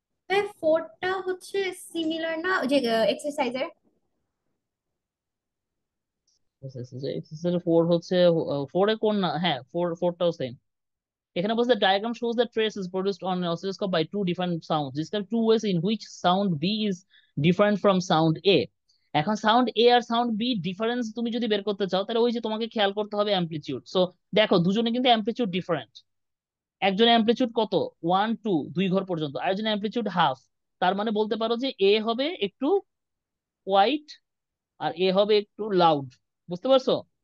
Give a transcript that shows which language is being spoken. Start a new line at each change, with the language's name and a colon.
Bangla: হ্যাঁ, 4টা হচ্ছে সিমিলার না, ওই যে এক্সারসাইজের। এক্সারসাইজ 4 হচ্ছে, 4 এ কোন না, হ্যাঁ 4টাও সেম। এখানে বলছে
English: diagram shows that trace is produced on an oscilloscope by two different sounds. Describe two ways in which sound B is different from sound A.
Bangla: এখন সাউন্ড এ আর সাউন্ড বি ডিফারেন্স তুমি যদি বের করতে চাও তাহলে ওই যে তোমাকে খেয়াল করতে হবে অ্যামপ্লিটিউড। সো দেখো, দুজনে কিন্তু অ্যামপ্লিটিউড ডিফারেন্ট। একজনের অ্যামপ্লিটিউড কত? 1, 2, 2 ঘর পর্যন্ত, আর একজনের অ্যামপ্লিটিউড হাফ। তার মানে বলতে পারো যে এ হবে একটু কোয়াইট আর এ হবে একটু লাউড, বুঝতে পারছো?